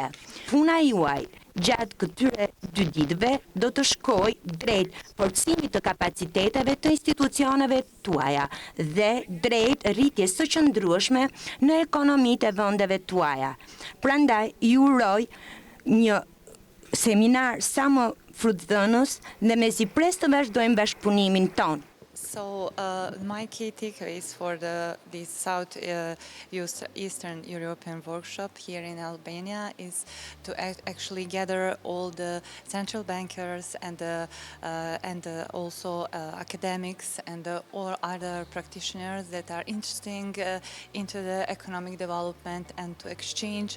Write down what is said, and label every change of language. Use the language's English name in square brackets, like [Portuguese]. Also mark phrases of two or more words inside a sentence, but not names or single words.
[Albanian] Puna juaj gjatë këtyre 2 ditëve do të shkojë drejt forcimit të kapaciteteve të institucioneve tuaja dhe drejt rritjes së qëndrueshme në ekonomitë e vendeve tuaja. Prandaj ju uroj një seminar sa më frutëdhënës dhe me si pres të vazhdojmë bashkëpunimin ton. [English] So my key takeaways for this Eastern European workshop here in Albania is to actually gather all the central bankers and also academics and all other practitioners that are interested into the economic development and to exchange